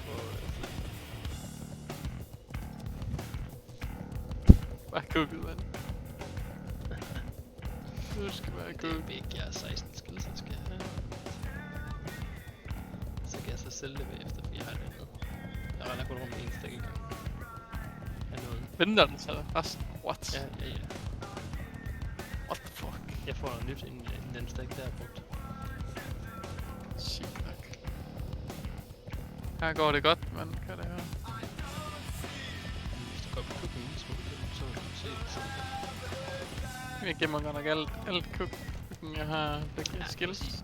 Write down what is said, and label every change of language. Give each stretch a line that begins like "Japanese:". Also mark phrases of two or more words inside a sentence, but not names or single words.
Danish: Bare kukket, mand. Du skal være det er kukket. big, jeg er 16 skills, så skal jeg have. Så kan jeg så sælge det bagefter, fordi jeg har det andet. Jeg render kun rundt med en stik i gang. Jeg er noget. Venter den så resten?
English: What?
Danish: Ja.
English: What the fuck?
Danish: Jeg får noget nyt, inden den stik der er brugt. Sygt nok. Her går det godt, man kan det høre. Hvis du går på køkken en lille smule, så kan du se det sådan her. Jeg gemmer godt nok alt køkken, jeg har, der giver skills.